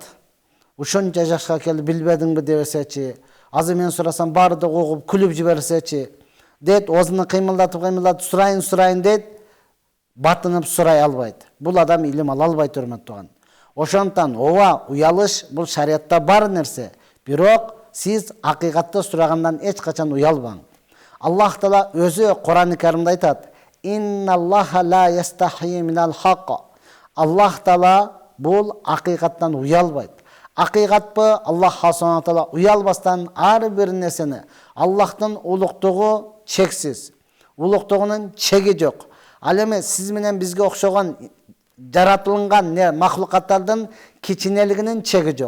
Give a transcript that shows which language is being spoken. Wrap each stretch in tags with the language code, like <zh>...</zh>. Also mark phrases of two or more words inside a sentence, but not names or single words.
<ky>Ушунча жашка келип билбедиңби дебесечи, азыр мен сурасам барды угуп күлүп жиберсечи, дейт, оозун кыймылдатып сурайын дейт, батынып сурай албайт. Бул адам илим ала албайт, урматтууган. Ошондуктан ооба, уялыш бул шариятта бар нерсе, бирок сиз акыйкатты сурагандан эч качан уялбаң. Аллах Таала өзү Кур'ан-ы Каримде айтат:</ky> <ar>"إن الله لا يستحيي من الحق."</ar> <ky>Аллах Таала бул акыйкаттан уялбайт. Акыйкатпы</ky> <ar>الله سبحانه تعالى</ar> <ky>уялбастан ар бир нерсени, Аллахтын улуктугу чексиз. Улуктугунун чеги жок. Ал эми сиз менен бизге окшогон жаратылган махлукаттардын кичинелигинин чеги жок.</ky>